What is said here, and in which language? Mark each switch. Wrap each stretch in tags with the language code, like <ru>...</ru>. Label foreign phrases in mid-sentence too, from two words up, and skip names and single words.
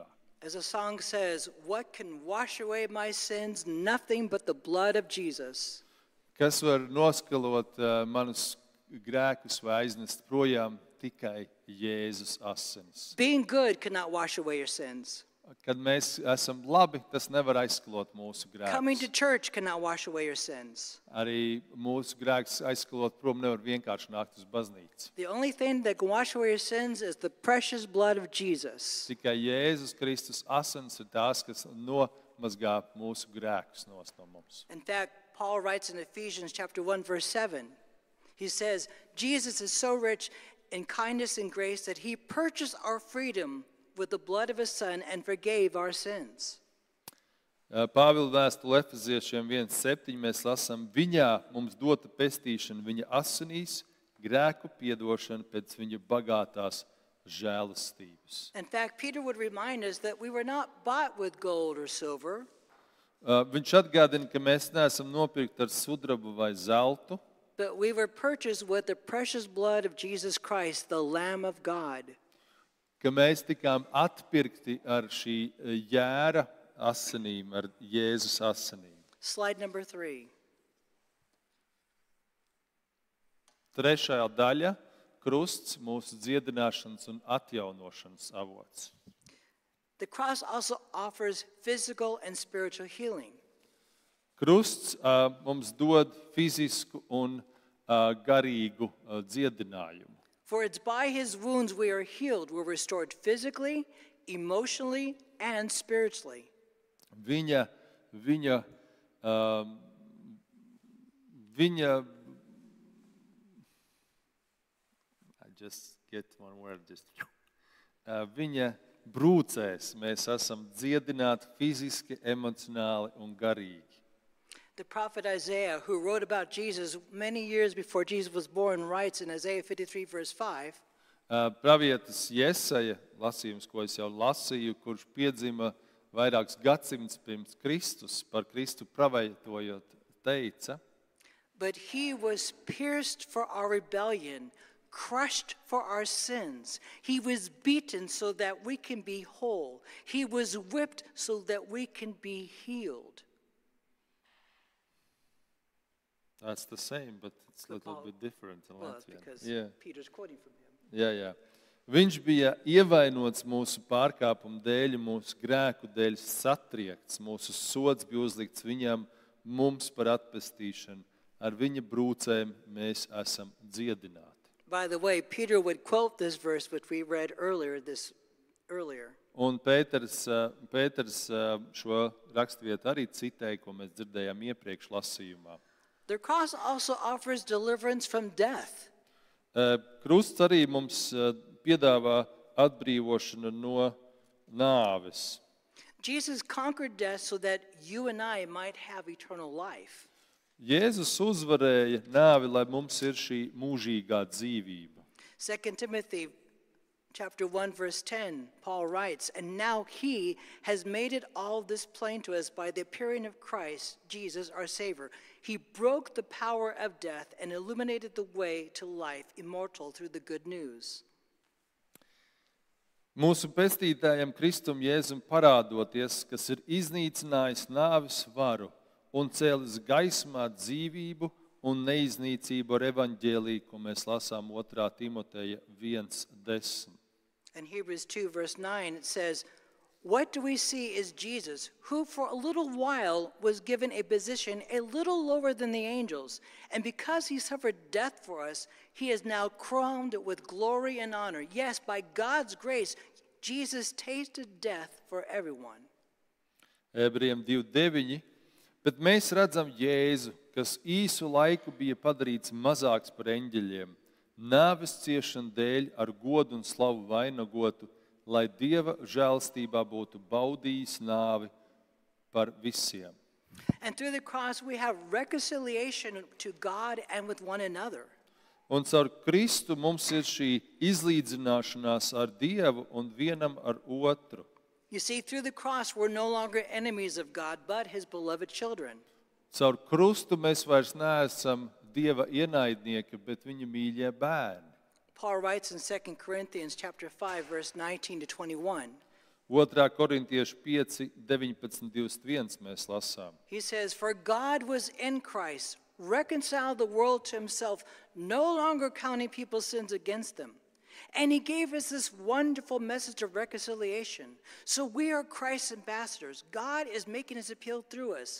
<en>As a song says, what can wash away my sins? Nothing but the blood of Jesus.</en> <lv>Kas var noskalot manus grēkus vai aiznest projām? Tikai Jēzus asinis.</lv> <en>Being good cannot wash away your sins.</en> <lv>Kad mēs esam labi, tas nevar aizskalot mūsu</lv> <en>Coming to</en> <lv>grēkus.</lv> <en>church cannot wash away your sins.</en> <lv>Arī mūsu grēkus aizskalot prom nevar vienkārši nākt uz baznīcu.</lv> <en>The only thing that can wash away your sins is the precious blood of Jesus.</en> <lv>Tikai Jēzus Kristus asins ir tās, kas nomazgā mūsu grēkus no mums.</lv> <en>In fact, Paul writes in Ephesians chapter 1, verse 7, he says, Jesus is so rich in kindness and grace that he purchased our freedom with the blood of his son and forgave our sins.</en> <lv>Pāvila vēstule Efeziešiem 1.7 mēs lasām, viņā mums dota pestīšana viņa asinīs, grēku piedošana pēc viņa bagātās žēlastības.</lv> <en>In fact, Peter would remind us that we were not bought with gold or silver,</en> <lv>Viņš atgādina, ka mēs neesam nopirkti ar sudrabu vai zeltu,</lv> <en>but we were purchased with the precious blood of Jesus Christ, the Lamb of God.</en> <lv>ka mēs tikām atpirkti ar šī jēra asinīm, ar Jēzus asinīm.</lv> <en>Slide number 3.</en> <lv>Trešā daļa – krusts, mūsu dziedināšanas un atjaunošanas avots.</lv> <en>The cross also offers physical and spiritual healing.</en> <lv>Krusts mums dod fizisku un garīgu dziedinājumu.</lv> <en>For it's by his wounds we are healed. We're restored physically, emotionally, and spiritually. Viņa I just get one word,</en> <lv>viņa brūcēs mēs esam dziedināti fiziski, emocionāli un garīgi.</lv> <en>The prophet Isaiah, who wrote about Jesus many years before Jesus was born, writes in Isaiah 53, verse 5,</en> <lv>Pravietis Jesaja, lasījums, ko es jau lasīju, kurš piedzima vairākus gadsimtus pirms Kristus, par Kristu pravietojot, teica,</lv> <en>but he was pierced for our rebellion, crushed for our sins. He was beaten so that we can be whole. He was whipped so that we can be healed. That's the same, but it's a little bit different in Well, Latvian. because Yeah. Peter's quoting from him.</en> <lv>Jā. Viņš bija ievainots mūsu pārkāpumu dēļ, mūsu grēku dēļ satriekts. Mūsu sods bija uzlikts viņam, mums par atpestīšanu. Ar viņa brūcēm mēs esam dziedināti.</lv> <en>By the way, Peter would quote this verse which we read earlier.</en> <lv>Un Pēters šo raksturvietu arī citēja, ko mēs dzirdējām iepriekš lasījumā.</lv> <en>The cross also offers deliverance from death.</en> <lv>Krusts arī mums piedāvā atbrīvošanu no nāves.</lv> <en>Jesus conquered death so that you and I might have eternal life.</en> <lv>Jēzus uzvarēja nāvi, lai mums ir šī mūžīgā dzīvība.</lv> <en>2 Timothy chapter 1, verse 10, Paul writes, "And now he has made it all this plain to us by the appearing of Christ, Jesus, our Savior. He broke the power of death and illuminated the way to life, immortal through the good news."</en> <lv>Mūsu pestītājam Kristum Jēzum parādoties, kas ir iznīcinājis nāves varu un cēlis gaismā dzīvību un neiznīcību ar evaņģēliju, ko mēs lasām 2. Timoteja 1:10.</lv> <en>In Hebrews 2, verse 9, it says, "What do we see is Jesus, who for a little while was given a position a little lower than the angels, and because he suffered death for us, he is now crowned with glory and honor. Yes, by God's grace, Jesus tasted death for everyone."</en> <lv>Ebrejiem 2:9. Bet mēs redzam Jēzu, kas īsu laiku bija padarīts mazāks par eņģeļiem, nāves ciešanu dēļ ar godu un slavu vainagotu, lai Dieva žēlstībā būtu baudījis nāvi par visiem.</lv> <en>And through the cross we have reconciliation to God and with one another.</en> <lv>Un caur Kristu mums ir šī izlīdzināšanās ar Dievu un vienam ar otru.</lv> <en>You see, through the cross we're no longer enemies of God, but his beloved children.</en> <lv>Caur krustu mēs vairs neesam Dieva ienaidnieki, bet viņa mīļie bērni.</lv> <en>Paul writes in 2 Corinthians chapter 5, verse 19 to 21.</en> <lv>2. Korintiešu 5, 19, 21 mēs lasām.</lv> <en>He says, "For God was in Christ, reconciled the world to himself, no longer counting people's sins against them. And he gave us this wonderful message of reconciliation. So we are Christ's ambassadors. God is making his appeal through us.</en>